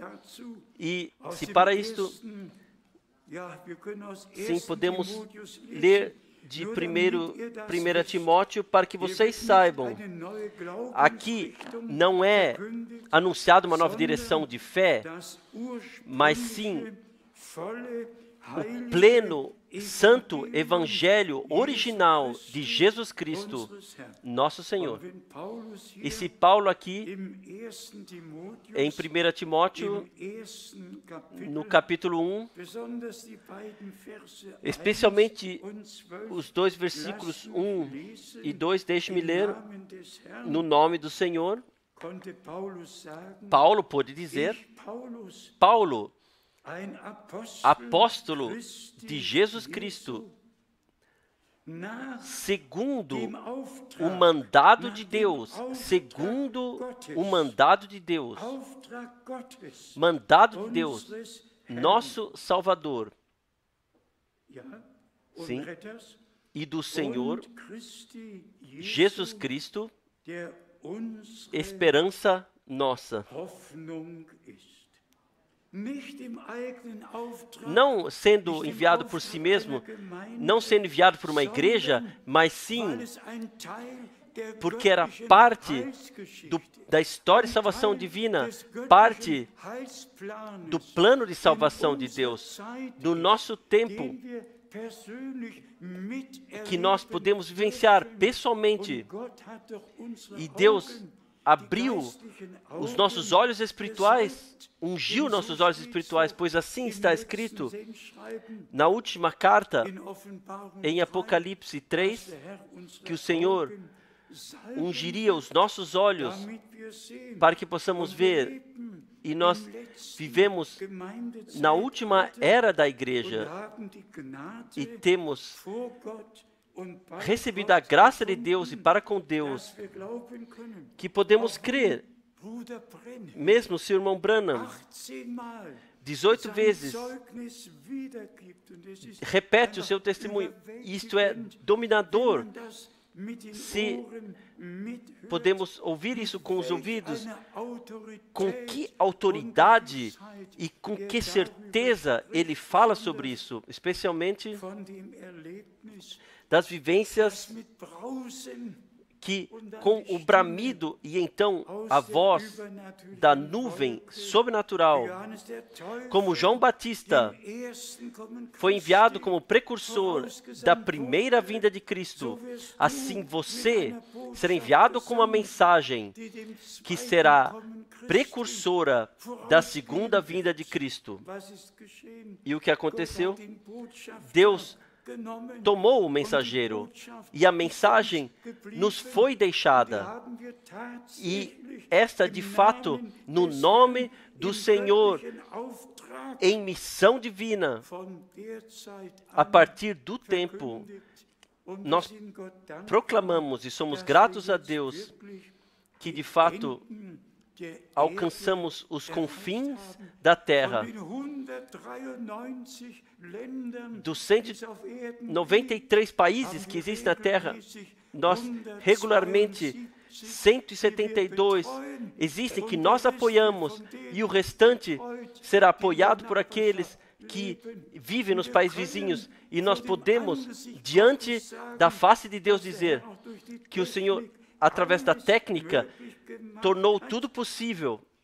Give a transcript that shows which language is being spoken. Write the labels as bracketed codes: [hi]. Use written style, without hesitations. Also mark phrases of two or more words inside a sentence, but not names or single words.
[pt] E se para isto, sim, podemos ler de 1 Timóteo, para que vocês saibam, aqui não é anunciada uma nova direção de fé, mas sim o pleno santo evangelho original de Jesus Cristo, [de] unseres Herrn. [pt] nosso Senhor. [de] Wenn Paulus [pt] E [de] hier [pt] se Paulo aqui, [de] im 1. Timotheus, [pt] em 1 Timóteo, [de] im ersten Kapitel, [pt] no capítulo 1, [de] besonders die beiden Verse [pt] especialmente [de] 1 und 12, [pt] os dois versículos [de] lassen 1 lesen, [pt] e 2, deixe-me [de] im [pt] ler, [de] Namen des Herrn, [pt] no nome do Senhor, [de] konnte Paulus sagen, [pt] Paulo pôde dizer, [de] ich, Paulus, [pt] Paulo, [de] ein Apostel [pt] apóstolo [de] Christi [pt] de Jesus [de] Jesu, [pt] Cristo, [de] nach [pt] segundo [de] dem [pt] o [de] Auftrag, [pt] mandado [de] nach [pt] de [de] dem [pt] Deus, [de] Auftrag [pt] segundo [de] Gottes, [pt] o mandado de Deus, [de] Auftrag Gottes, [pt] mandado de Deus, [de] unseres Herrn, [pt] nosso Salvador [de] ja, und [pt] Sim. [de] Retters, [pt] e do Senhor [de] und Christi Jesu, [pt] Jesus Cristo, [de] der unsere [pt] esperança nossa. [de] Hoffnung ist. Nicht im eigenen Auftrag, [pt] Não sendo [de] nicht im [pt] enviado por si [de] Auftrag [pt] mesmo, [de] einer Gemeinde, [pt] não sendo enviado por uma igreja, [de] sondern [pt] mas [de] weil [pt] sim [de] es ein Teil der [pt] porque era [de] göttlichen [pt] parte [de] Heilsgeschichte, [pt] da história de [de] ein [pt] salvação [de] Teil [pt] divina, [de] des göttlichen [pt] parte [de] Heilsplanes [pt] do plano de [de] in [pt] salvação de [de] unserer [pt] Deus, [de] Zeit [pt] no [de] ist, [pt] nosso tempo, [de] den wir persönlich miterleben [pt] que nós podemos vivenciar [de] dürfen. [pt] pessoalmente. [de] Und Gott hat durch unsere [pt] E Deus [de] Augen, [pt] abriu [de] die geistlichen [pt] os [de] Augen, [pt] nossos olhos espirituais, [de] gesalbt. [pt] ungiu [de] Denn [pt] nossos [de] so [pt] olhos [de] steht's [pt] espirituais, [de] doch [pt] pois assim [de] im [pt] está [de] letzten [pt] escrito [de] Sendschreiben [pt] na última carta, [de] in Offenbarung [pt] em [de] 3, [pt] Apocalipse 3, [de] dass der Herr unsere [pt] que o Senhor [de] Augen salben [pt] ungiria [de] wird, [pt] os nossos olhos [de] damit wir sehen. [pt] para que possamos [de] Und wir [pt] ver. [de] leben [pt] E nós [de] im letzten [pt] vivemos [de] Gemeindezeitalter [pt] na última era da [de] und [pt] igreja [de] haben die Gnade [pt] e temos [de] vor Gott und bei [pt] recebido a [de] Gott [pt] graça de Deus e [de] gefunden, [pt] para com Deus [de] dass wir glauben können. [pt] que podemos [de] Auch [pt] crer, [de] Bruder Brenner [pt] mesmo se o irmão Branham [de] 18 Mal [pt] 18 [de] sein [pt] vezes [de] Zeugnis wiedergibt und es ist [pt] repete o [de] einfach [pt] seu testemunho, isto é dominador. [de] wenn man das mit den [pt] Se [de] Ohren mithört, [pt] podemos ouvir isso com os [de] welch [pt] ouvidos, [de] eine Autorität [pt] com que [de] und [pt] autoridade [de] Gewissheit [pt] e com [de] er [pt] que [de] darüber [pt] certeza ele [de] spricht, [pt] fala [de] besonders [pt] sobre isso, especialmente [de] von dem Erlebnis, das das [pt] vivências [de] mit Brausen [pt] que com o bramido e então a voz da nuvem sobrenatural, [de] Johannes der Täufer, [pt] como João Batista [de] dem ersten Kommen [pt] foi enviado [de] Christi, [pt] como precursor da primeira vinda de Cristo, assim você será enviado com uma mensagem [de] die dem [pt] que [de] zweiten [pt] será [de] Kommen Christi, [pt] precursora da segunda vinda de Cristo. [de] was ist geschehen? [pt] E o que aconteceu? [de] Gott hat den Botschafter [pt] Deus [de] genommen [pt] tomou o [de] und [pt] mensageiro [de] die Botschaft [pt] e a [de] ist [pt] mensagem [de] uns geblieben. [pt] nos foi deixada. [de] Haben wir [pt] E [de] tatsächlich [pt] esta, de [de] im [pt] fato, [de] Namen [pt] no [de] des [pt] nome [de] Herrn, [pt] do [de] im [pt] Senhor, [de] göttlichen Auftrag [pt] em missão divina, [de] von der Zeit [pt] a [de] an [pt] partir do tempo, [de] verkündigt. Und [pt] nós [de] wir sind Gott dankbar, [pt] proclamamos e somos [de] dass [pt] gratos [de] wir [pt] a [de] jetzt [pt] Deus [de] wirklich [pt] que, de [de] die [pt] fato, [de] Enden der [pt] alcançamos [de] Erde [pt] os [de] erreicht [pt] confins [de] haben. [pt] da [de] Von [pt] terra. [de] den 193 Ländern, [pt] Dos [de] die es auf Erden gibt, [pt] 93 países que existem na Terra, nós regularmente 172 existem que nós apoiamos e o restante será apoiado por aqueles que vivem nos países vizinhos. E nós podemos, diante da face de Deus, dizer que o Senhor, através da técnica, tornou tudo possível